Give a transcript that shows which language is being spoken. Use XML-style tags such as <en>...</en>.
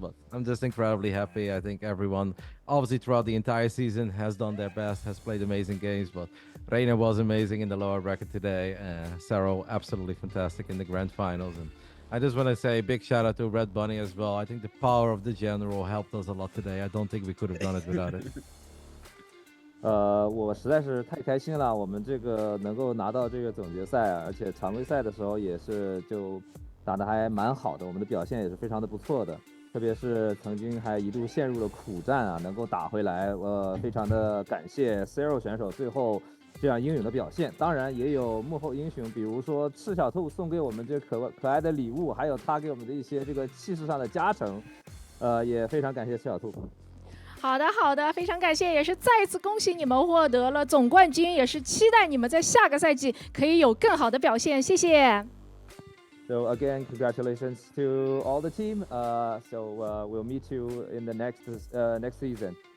<en>But I'm just incredibly happy. I think everyone, obviously throughout the entire season, has done their best, has played amazing games. But Reina was amazing in the lower bracket today. Serral absolutely fantastic in the grand finals. And I just want to say a big shout out to Red Bunny as well. I think the power of the general helped us a lot today. I don't think we could have done it without it.</en> <zh>我实在是太开心了，我们这个能够拿到这个总决赛，而且常规赛的时候也是就打得还蛮好的，我们的表现也是非常的不错的，特别是曾经还一度陷入了苦战啊，能够打回来，非常的感谢 Serral 选手最后这样英勇的表现。当然也有幕后英雄，比如说赤小兔送给我们这可爱的礼物，还有他给我们的一些这个气势上的加成，也非常感谢赤小兔。好的，好的，非常感谢，也是再次恭喜你们获得了总冠军，也是期待你们在下个赛季可以有更好的表现，谢谢。</zh> <en>So again, congratulations to all the team. So we'll meet you in the next season.</en>